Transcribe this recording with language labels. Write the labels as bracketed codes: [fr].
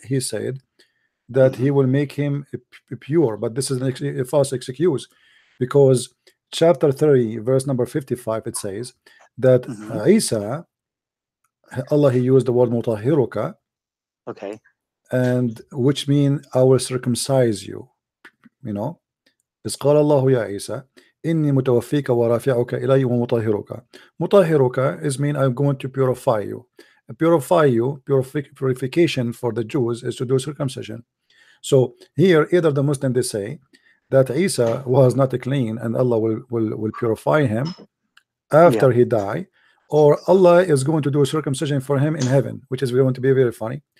[en] He said that He will make him pure, but this is a false excuse, because chapter 3 verse number 55 it says that Isa, Allah, He used the word mutahhiruka, okay, and which mean I will circumcise you. You know, [ar] إذ قال الله يا عيسى إني متوفيك ورافعك إلي ومطهرك. [en] مطهرك is mean I'm going to purify you. Purification for the Jews is to do circumcision. So here either the Muslim they say that Isa was not clean and Allah will purify him, after he die, or Allah is going to do a circumcision for him in heaven, which is going to be very funny.